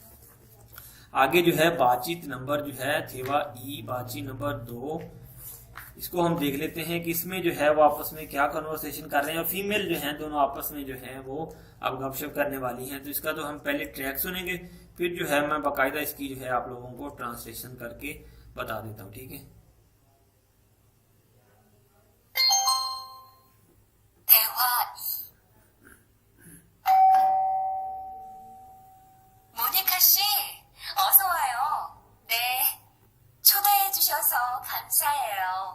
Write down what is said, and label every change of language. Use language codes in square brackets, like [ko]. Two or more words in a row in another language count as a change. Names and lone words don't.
[ur] آگے جو ہے بات چیت نمبر جو ہے [ko] 대화 이 [ur] بات چیت نمبر 2، اس کو ہم دیکھ لیتے ہیں کہ اس میں جو ہے وہ آپس میں کیا کنورسیشن کر رہے ہیں، اور فیمیل جو ہے دونوں آپس میں جو ہے وہ اب گپ شپ کرنے والی ہیں. तो इसका तो हम पहले ट्रैक सुनेंगे, फिर जो है मैं बाकायदा इसकी जो है आप लोगों को ट्रांसलेशन करके बता देता हूँ, ठीक है। [ko] 대화 2. 모니카 씨, 어서 와요. 네, 초대해 주셔서 감사해요.